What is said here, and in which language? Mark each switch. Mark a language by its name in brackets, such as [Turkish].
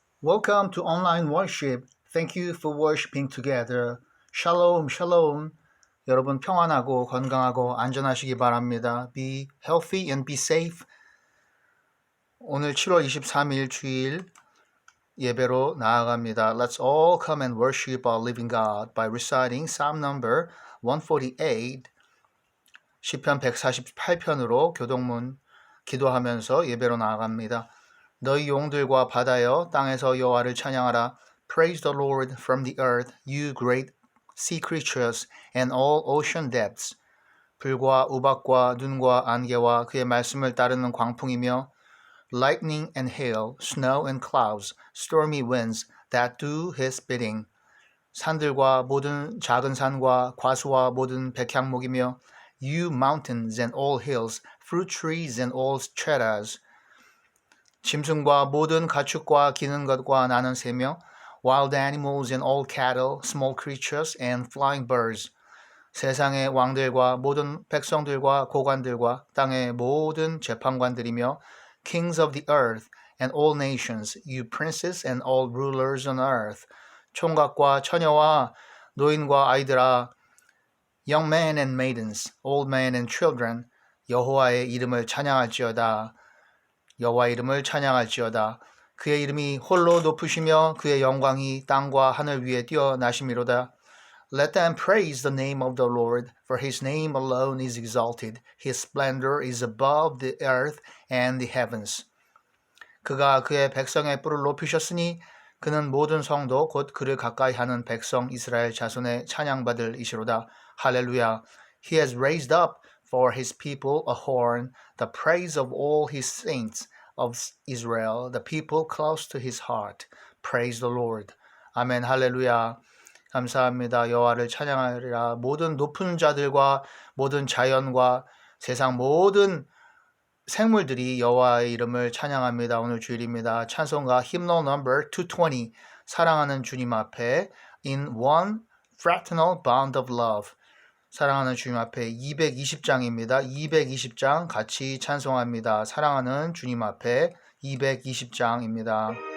[English] Welcome to online worship. Thank you for worshiping together. [Hebrew] Shalom, shalom. [Korean] 여러분 평안하고 건강하고 안전하시기 바랍니다. [English] Be healthy and be safe. [Korean] 오늘 7월 23일 주일 예배로 나아갑니다. [English] Let's all come and worship our living God by reciting Psalm number 148, [Korean] 시편 148편으로 교동문 기도하면서 예배로 나아갑니다. 너희 용들과 바다여 땅에서 여호와를 찬양하라. [English] Praise the Lord from the earth, you great sea creatures and all ocean depths. [Korean] 불과 우박과 눈과 안개와 그의 말씀을 따르는 광풍이며 [English] lightning and hail, snow and clouds, stormy winds that do his bidding. [Korean] 산들과 모든 작은 산과 과수와 모든 백향목이며 [English] you mountains and all hills, fruit trees and all cedars. [Korean] 짐승과 모든 가축과 기는 것과 나는 새며 [English] wild animals and all cattle, small creatures and flying birds. [Korean] 세상의 왕들과 모든 백성들과 고관들과 땅의 모든 재판관들이며 [English] kings of the earth and all nations, you princes and all rulers on earth. [Korean] 총각과 처녀와 노인과 아이들아, [English] young men and maidens, old men and children, [Korean] 여호와의 이름을 찬양할지어다. 여호와 이름을 찬양할지어다. 그의 이름이 홀로 높으시며 그의 영광이 땅과 하늘 위에 뛰어나심이로다. [English] Let them praise the name of the Lord, for his name alone is exalted. His splendor is above the earth and the heavens. [Korean] 그가 그의 백성의 뿔을 높이셨으니 그는 모든 성도 곧 그를 가까이 하는 백성 이스라엘 자손의 찬양받을 이시로다. 할렐루야. [English] He has raised up for his people a horn, the praise of all his saints of Israel, the people close to his heart. Praise the Lord. [Korean] 아멘. 할렐루야. 감사합니다. 여호와를 찬양하리라. 모든 높은 자들과 모든 자연과 세상 모든 생물들이 여호와의 이름을 찬양합니다. 오늘 주일입니다. [English] 찬송가 hymnal number 220, [Korean] 사랑하는 주님 앞에 [English] in one fraternal bond of love. [Korean] 사랑하는 주님 앞에 220장입니다. 220장 같이 찬송합니다. 사랑하는 주님 앞에 220장입니다.